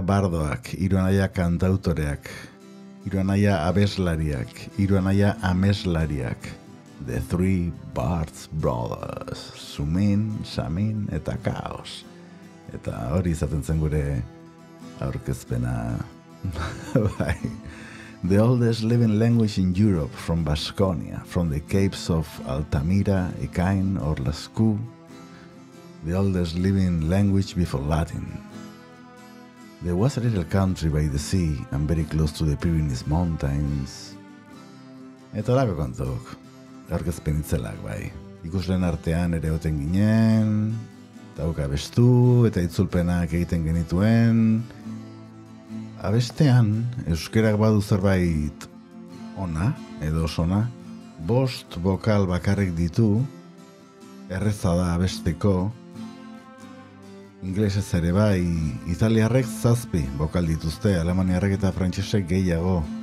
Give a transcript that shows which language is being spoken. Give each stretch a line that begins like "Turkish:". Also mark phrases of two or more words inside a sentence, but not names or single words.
Basque: bardoak, hiru anaia kantautoreak, hiru anaia abeslariak, hiru anaia ameslariak,
English: The Three Basque Brothers,
Basque: Sumin, Samin eta Kaos. Eta hori izaten zen gure aurkezpena. Bai.
English: The oldest living language in Europe from Basconia, from the capes of Altamira, Ekain or Lascaux, the oldest living language before Latin. There was a little country by the sea and very close to the Pyrenees mountains.
Basque: Eta lako kontuk, aurkezpen itzelak bai. Ikusleen artean ere oten ginen, tauka abestu eta itzulpenak egiten genituen. Abestean, euskerak badu zerbait ona, edo osona, 5 bokal bakarrik ditu, erreza da abesteko, inglesez ere bai, italiarrek 7 bokal dituzte, alemaniarrek eta frantsesek gehiago.